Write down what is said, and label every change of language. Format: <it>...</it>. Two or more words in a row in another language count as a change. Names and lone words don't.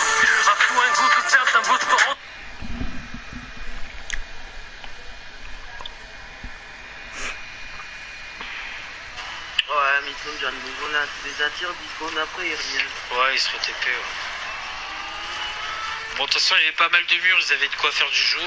<de>Hast du ein gutes Herz, dann wirst du auch...</de> <fr>Ouais, mais ils sont déjà nouveau là, tu les attires 10 secondes après, ils reviennent. Ouais, ils se re-TP, ouais. Bon, de toute façon, il y avait pas mal de murs, ils avaient de quoi faire du jour.</fr>